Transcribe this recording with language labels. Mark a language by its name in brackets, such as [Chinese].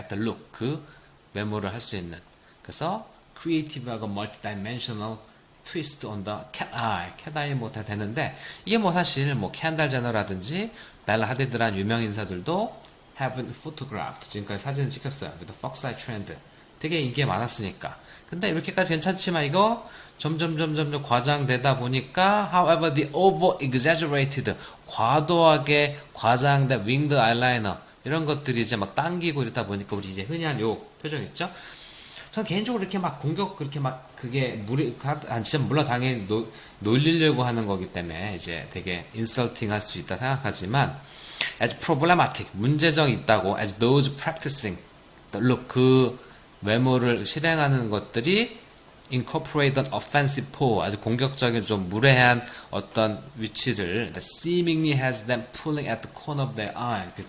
[Korean] get the look, 그 메모를 할 수 있는. 그래서 크리에이티브하고 [English] multidimensional twist on the cat eye, [Korean] cat eye 뭐 다 되는데, 이게 뭐 사실 뭐 캔달 제너라든지 벨라 하디드란 유명 인사들도 [English] have been photographed, [Korean] 지금까지 사진을 찍혔어요. [English] with the fox eye trend, [Korean] 되게 인기가 많았으니까. 근데 이렇게까지 괜찮지만 이거 점점 과장되다 보니까 [English] however the over exaggerated, [Korean] 과도하게 과장된 winged eyeliner 이런 것들이 이제 막 당기고 이러다 보니까 우리 이제 흔히 한 요 표정 있죠? 저는 개인적으로 이렇게 막 공격, 그렇게 막 그게 진짜 물론 당연히 놀리려고 하는 거기 때문에 이제 되게 인설팅 할 수 있다 생각하지만, as problematic, 문제점이 있다고, [English] as those practicing the look, [Korean] 그 외모를 실행하는 것들이 [English] incorporate an offensive pose, [Korean] 아주 공격적인 좀 무례한 어떤 위치를 [English] that seemingly has them pulling at the corner of their eye.